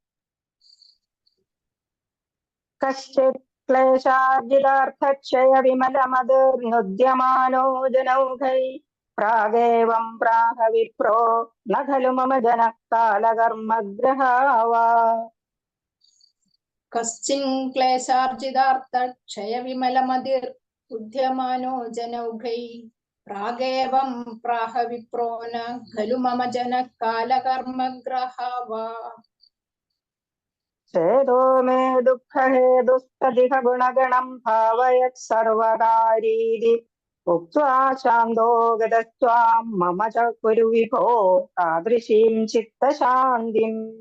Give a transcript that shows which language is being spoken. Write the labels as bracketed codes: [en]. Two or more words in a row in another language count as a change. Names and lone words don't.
[sa] कश्चित् क्लेशार्जितार्थक्षय विमलमधिर्नुद्यमानो जनौघै प्रागेवं प्राह विप्रो न खलु मम जनः कालकर्मग्रहा वा. കശ്ചിൻ ക്ലേശാർജിതാർത്ഥ ക്ഷയ വിമലമതിർ ഉദ്യമാനോ ജനൗഘൈ പ്രാഗേവം പ്രാഹ വിപ്രോന ഖലു മമ ജന കാലകർമ്മഗ്രഹാവാ. ചേതോ മേ ദുഃഖഹേതുസ്തദിഹ ഗുണഗണം ഭാവയത് സർവകാരീതി ഉക്ത്വാ ശാന്തോ ഗതസ്ത്വാം മമ ച കുരു വിഭോ താദൃശീം ചിത്തശാന്തിം.